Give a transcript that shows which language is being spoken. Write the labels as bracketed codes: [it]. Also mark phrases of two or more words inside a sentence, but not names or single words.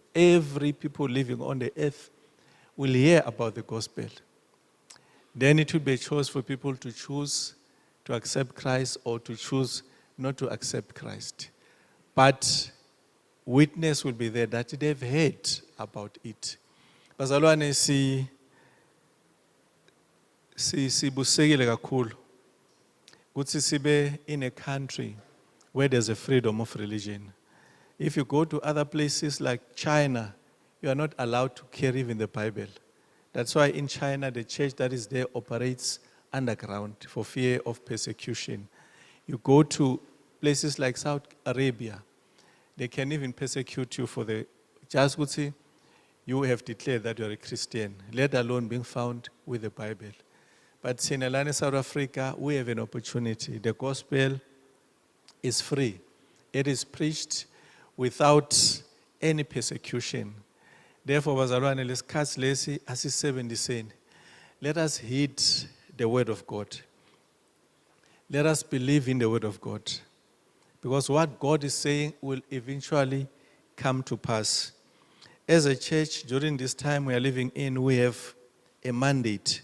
[en] Every people living on the earth will hear about the gospel. Then it will be a choice for people to choose to accept Christ or to choose not to accept Christ. But witness will be there that they've heard about it. [zu] Bazalwane sibusekile kakhulu ukuthi sibe [en] in a country where there's a freedom of religion. If you go to other places like China, you are not allowed to carry even the Bible. That's why in China, the church that is there operates underground for fear of persecution. You go to places like Saudi Arabia, they can even persecute you for just kuti you have declared that you are a Christian, let alone being found with the Bible. But in South Africa, we have an opportunity. The gospel is free. It is preached without any persecution. Therefore, [zu] bazalwane lesikhathi lesi asisebenziseni. [en] Let us heed the word of God. Let us believe in the word of God. Because what God is saying will eventually come to pass. As a church, during this time we are living in, we have a mandate.